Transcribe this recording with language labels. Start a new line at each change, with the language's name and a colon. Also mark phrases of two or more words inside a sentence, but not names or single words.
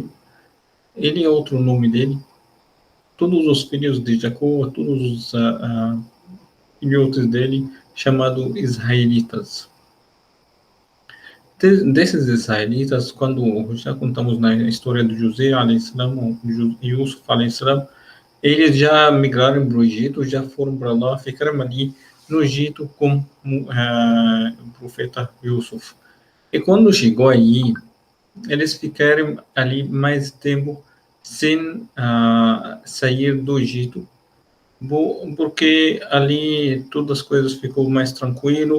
Portuguese: Ele é outro nome dele. Todos os filhos de Jacó, todos os filhotes dele, chamados israelitas. Desses israelitas, quando já contamos na história de José, salam, Yusuf, salam, eles já migraram para o Egito, já foram para lá, ficaram ali no Egito com o profeta Yusuf. E quando chegou aí, eles ficaram ali mais tempo sem sair do Egito, porque ali todas as coisas ficou mais tranquilo.